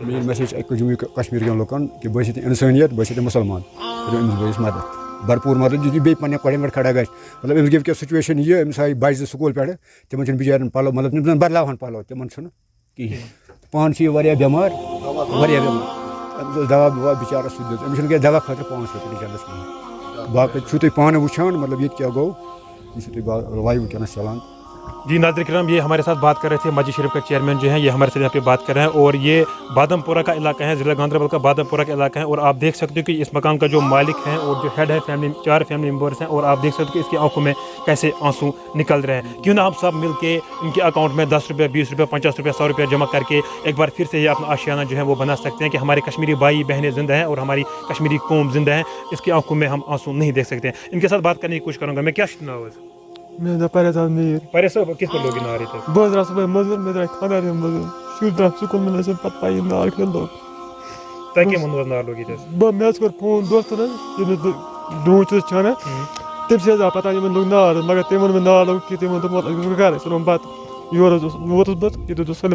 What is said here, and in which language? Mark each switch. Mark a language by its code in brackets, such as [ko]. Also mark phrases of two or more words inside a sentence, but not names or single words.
[ks] میٲنۍ میسیج چھِ اَکہِ جموں کشمیٖر کٮ۪ن لُکن کہِ بہٕ ٲسِو اِنسٲنیت بہٕ ٲسِو مُسلمان کٔرِو أمِس بٲیِس مدد بھرپوٗر مدد یُتھ یہِ بیٚیہِ پنٕنٮ۪ن کۄڑٮ۪ن پٮ۪ٹھ کھڑا گژھِ مطلب أمِس گٔے وٕنکٮ۪س سُچویشن یہِ أمِس آیہِ بچہِ 2 سکوٗل پٮ۪ٹھٕ تِمن چھِنہٕ بِچارٮ۪ن پَلو مطلب تِم زن بدلاوہن پَلو تِمن چھُنہٕ کِہیٖنۍ پانہٕ چھُ یہِ واریاہ بٮ۪مار واریاہ بٮ۪مار أمِس اوس دوا بوا بِچارس سُہ دیُت أمِس چھُنہٕ کینٛہہ دوا خٲطرٕ پانَس خٲطرٕ بِچارس کِہیٖنۍ باقٕے چھُو تُہۍ پانہٕ وٕچھان مطلب ییٚتہِ کیٛاہ گوٚو یہِ چھُو تُہۍ لایِو وٕنکٮ۪نس چلان [ur] جی ناظرین کرام یہ ہمارے ساتھ بات کر رہے تھے مسجد شریف کا چیئرمین جو ہے یہ ہمارے ساتھ یہاں پہ بات کر رہے ہیں اور یہ بادام پورہ کا علاقہ ہے ضلع گاندربل کا بادام پورہ کا علاقہ ہے اور آپ دیکھ سکتے ہو کہ اس مکان کا جو مالک ہیں اور جو ہیڈ ہے فیملی 4 [en] family members [ur] ہیں اور آپ دیکھ سکتے ہو کہ اس کی آنکھوں میں کیسے آنسو نکل رہے ہیں کیوں نہ ہم سب مل کے ان کے اکاؤنٹ میں 10 روپے 20 روپے 50 روپے 100 روپے جمع کر کے ایک بار پھر سے یہ اپنا آشیانہ جو ہے وہ بنا سکتے ہیں کہ ہمارے کشمیری بھائی بہنیں زندہ ہیں اور ہماری کشمیری قوم زندہ ہیں اس کی آنکھوں میں ہم آنسو نہیں دیکھ سکتے ہیں ان کے ساتھ بات کرنے کی کوشش کروں گا میں [ks] کیا ناو [ur] ہے [ks] مےٚ حظ پریز احمد میٖر پریز صٲب کِتھ پٲٹھۍ لوٚگ یہِ نار ییٚتہِ بہٕ حظ درٛاس صُبحٲے مٔزوٗرۍ مےٚ درٛاے خانٛدارنہِ مٔزوٗرۍ شُرۍ درٛاے سکوٗل مےٚ نہ ٲسۍ پَتہٕ پَیی نار کیٛاہ لوٚگ تۄہہِ کٔمۍ ووٚنوٕ حظ نار لوٚگ ییٚتہِ حظ مےٚ حظ کوٚر فون دوستن حظ ییٚمِس بہٕ ڈوٗنۍ چھُس چھانان تٔمِس حظ آو پَتہ یِمن لوٚگ نار حظ مگر تٔمۍ ووٚن مےٚ نار لوٚگ کینٛہہ تٔمۍ ووٚن دوٚپمُت أسۍ گژھو گرٕ أسۍ رَنو بَتہٕ یورٕ حظ ووتُس بہٕ ییٚتہِ اوس